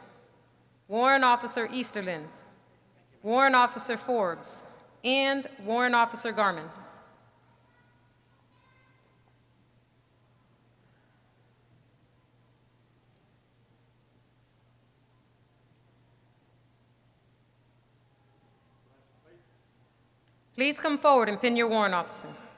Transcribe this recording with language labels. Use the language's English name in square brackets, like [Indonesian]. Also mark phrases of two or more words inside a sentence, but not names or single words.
[English] Warrant Officer Easterlin, Warrant Officer Forbes, and Warrant Officer Garman. Please come forward and pin your warrant officer.